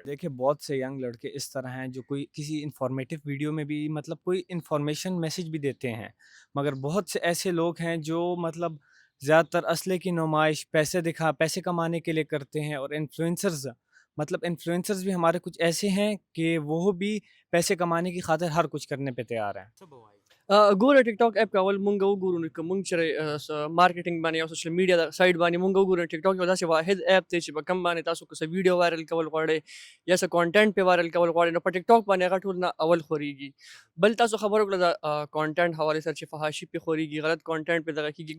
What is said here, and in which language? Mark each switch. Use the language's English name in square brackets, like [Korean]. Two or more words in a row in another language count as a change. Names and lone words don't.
[Urdu] دیکھیں بہت سے ینگ لڑکے اس طرح ہیں جو کوئی کسی [English] informative video [Urdu] میں بھی مطلب کوئی [English] information message [Urdu] بھی دیتے ہیں، مگر بہت سے ایسے لوگ ہیں جو مطلب زیادہ تر اسلحے کی نمائش پیسے کمانے کے لیے کرتے ہیں. اور انفلوئنسرز بھی ہمارے کچھ ایسے ہیں کہ وہ بھی پیسے کمانے کی خاطر ہر کچھ کرنے پہ تیار ہیں. [Pashto] ګوره ټیک ټاک اپ کول مونږ وګورو نو که مونږ چې مارکیټینګ باندې او [English] social media [Pashto] د سایډ باندې مونږ وګورو ټیک ټاک یو داسې واحد اپ دی چې په کم باندې تاسو که څه [English] video viral [Pashto] کول غواړئ یا څه کانټینټ پې وایرل کول غواړئ نو په ټیک ټاک باندې هغه ټول نه اول خورېږي. بل تاسو خبر وکړه د کانټینټ حوالې سره چې فحاشي پې خورېږي، غلط کانټینټ پې دغه کېږي.